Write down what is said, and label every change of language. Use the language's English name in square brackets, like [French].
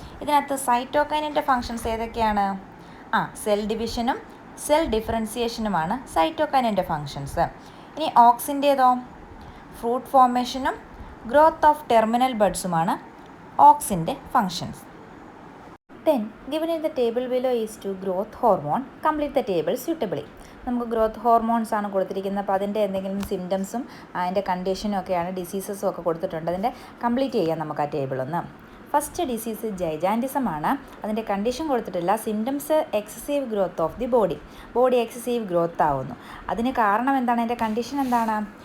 [Malayalam] ഇതിനകത്ത് സൈറ്റോകൈനിൻ്റെ ഫങ്ഷൻസ് ഏതൊക്കെയാണ്? Cell ഡിവിഷനും cell ഡിഫറൻസിയേഷനുമാണ് സൈറ്റോകൈനിൻ്റെ functions. ഇനി ഓക്സിൻ്റേതോ? Fruit ഫോർമേഷനും growth of terminal ബഡ്സുമാണ് ഓക്സിൻ്റെ functions. [English] Then, given in the table below is to growth hormone, complete the table suitably. [Malayalam] നമുക്ക് growth hormones ആണ് കൊടുത്തിരിക്കുന്നത്. അപ്പോൾ അതിൻ്റെ എന്തെങ്കിലും സിംറ്റംസും അതിൻ്റെ കണ്ടീഷനും ഒക്കെയാണ്, ഡിസീസസും ഒക്കെ കൊടുത്തിട്ടുണ്ട്. അതിൻ്റെ കംപ്ലീറ്റ് ചെയ്യാം നമുക്ക് ആ ടേബിളൊന്ന്. ഫസ്റ്റ് ഡിസീസ് ജൈജാൻറ്റിസം ആണ്. അതിൻ്റെ കണ്ടീഷൻ കൊടുത്തിട്ടില്ല. [English] symptoms excessive growth of the body [Malayalam] excessive growth ആവുന്നു. അതിന് കാരണം എന്താണ്? അതിൻ്റെ കണ്ടീഷൻ എന്താണ്?